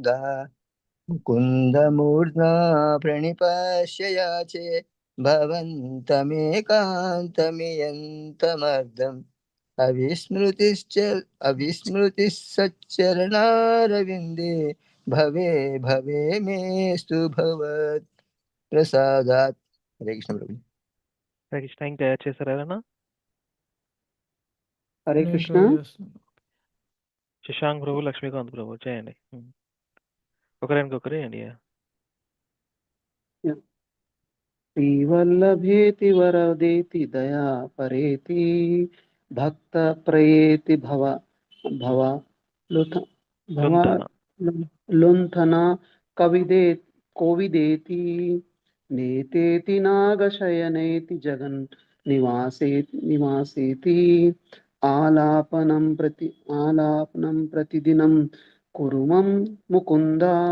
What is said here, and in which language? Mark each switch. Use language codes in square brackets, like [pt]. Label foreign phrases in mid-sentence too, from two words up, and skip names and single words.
[sa] ముకుందమూర్ధ్నా ప్రణిపశ్యయాచే భవంతమేకాంతమియంతమర్థం అవిస్మృతిశ్చరణారవిందే भवे भवे मेस्तु भवत् प्रसादात् हरे कृष्ण प्रभु [te] హరే కృష్ణ ఇంకా యాడ్ చేశారా ఎవరైనా? హరే నేను కృష్ణ try చేస్తాను. శశాంక్ ప్రభు, లక్ష్మీకాంత్ ప్రభు చేయండి. ఒకరికొకరు చేయండి. [sa] श्रीवल्लभेति वरदेति दया परेति भक्त प्रयेति भव भव लुथ भव లుంఠన लुंठना कविदे कोविदेति नेतेति नागशयनेति जगन् निवासेति आलापनं प्रतिदिनं कुरु मम मुकुन्दा